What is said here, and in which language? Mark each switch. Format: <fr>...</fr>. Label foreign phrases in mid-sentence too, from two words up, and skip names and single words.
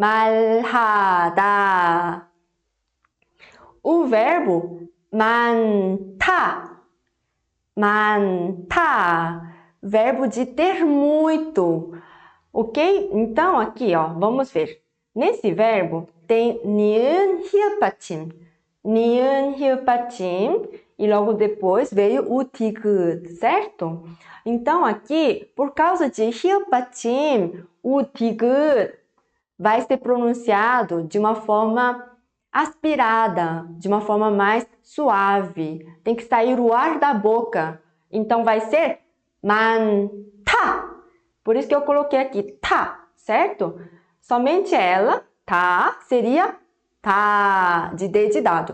<pt>말하다. O verbo</pt> <ko>많다, 많다.</ko> <pt>Verbo de ter muito, ok? Então aqui, ó, vamos ver. Nesse verbo tem</pt> <ko>니은, 히읗 받침, 니은, 히읗 받침,</ko> <pt>e logo depois veio o 디귿, certo? Então aqui, por causa de</pt> <ko>히읗 받침,</ko> <pt>o 디귿 vai ser pronunciado de uma forma aspirada, de uma forma mais suave. Tem que sair o ar da boca. Então vai ser 많다. Por isso que eu coloquei aqui tá, certo? Somente ela, tá, seria tá, de D de dado.</pt>